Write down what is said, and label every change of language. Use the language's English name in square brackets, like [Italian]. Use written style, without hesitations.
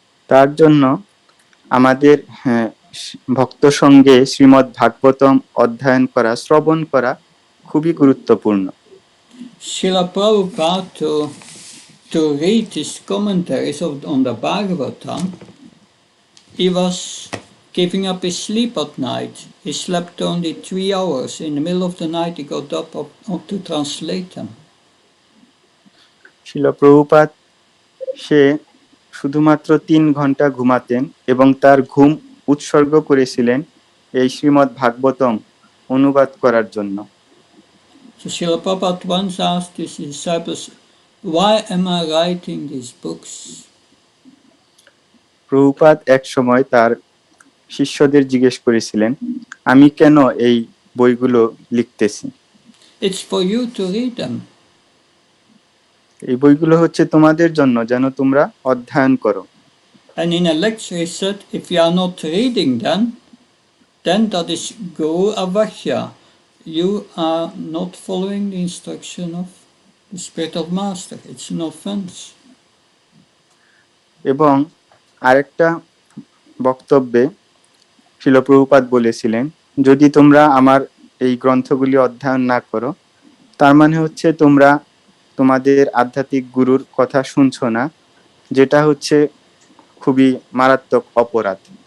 [Bangla] তার জন্য আমাদের ভক্ত সঙ্গে শ্রীমদ্ ভাগবতম অধ্যয়ন করা, শ্রবণ করা খুবই গুরুত্বপূর্ণ। [English] Srila Prabhupada, to read his commentaries on the Bhagavatam, he was giving up his sleep at night. He slept only 3 hours. In the middle of the night, he got up to translate them. [Bangla] শিল প্রভুপাদ সে শুধুমাত্র 3 ঘন্টা ঘুমাতেন এবং তার ঘুম উৎসর্গ করেছিলেন এই শ্রীমদ্ ভাগবতম অনুবাদ করার জন্য। [English] So Srila Prabhupada once asked his disciples, why am I writing these books? [Bangla] Prabhupada এক সময় তার শিষ্যদের জিজ্ঞেস করেছিলেন, আমি কেন এই বইগুলো লিখতেছি? [English] It's for you to read them. [Bangla] এই বইগুলো হচ্ছে তোমাদের জন্য, যেন তোমরা অধ্যয়ন করো। [English] And in a lecture he said, if you are not reading them, then that is Guru Avakya. You are not following the instruction of the spiritual master. It's an offense. [Bangla] এবং আরেকটা বক্তব্যে শিল প্রভুপাদ বলেছিলেন, যদি তোমরা আমার এই গ্রন্থগুলি অধ্যয়ন না করো, তার মানে হচ্ছে তোমরা তোমাদের আধ্যাত্মিক গুরুর কথা শুনছো না, যেটা হচ্ছে খুবই মারাত্মক অপরাধ।